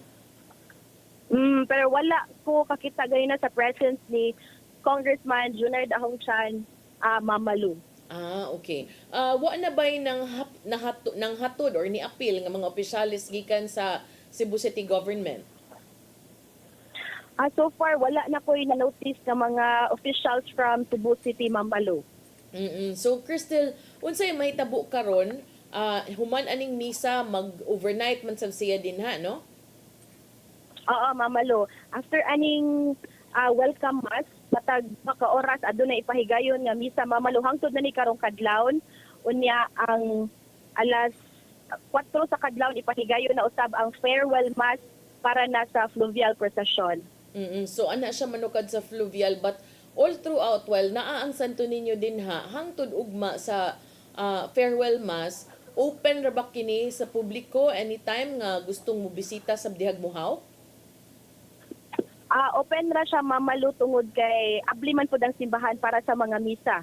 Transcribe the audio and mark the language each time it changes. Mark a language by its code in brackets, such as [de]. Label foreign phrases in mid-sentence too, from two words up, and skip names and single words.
[ceb] Pero wala ko kakita ganina sa presence ni Congressman Junard Ahong Chan, Mamalo. Okay. Wa na bay nang hatod or ni appeal nga mga opisyalis gikan sa Cebu City government? [en] So far [ceb] wala na ko na-notice ng mga [en] officials from Cebu City, [ceb] Mamalo. So Cristel, unsay mahitabo karon, human aning misa mag-overnight man sab siya din ha, no? Oo, Mamalo. After aning [en] welcome mass, [ceb] matag maka oras aduna ipahigayon nga misa, Mamalo, hangtod na ni karong kadlawon. Unya ang alas 4 sa kadlawon ipahigayon na usab ang [en] farewell mass [ceb] para na sa [en] fluvial procession. [ceb] So ana siya manukad sa fluvial, [en] but all throughout while [ceb] naa ang Santo Niño din ha, hangtod ugma sa [en] farewell mass, [ceb] open ra ba kini sa publiko anytime nga gustong mo bisita sa dihag Muhaw? Open ra siya, Mamalo, tungod kay abli man pud ang simbahan para sa mga misa.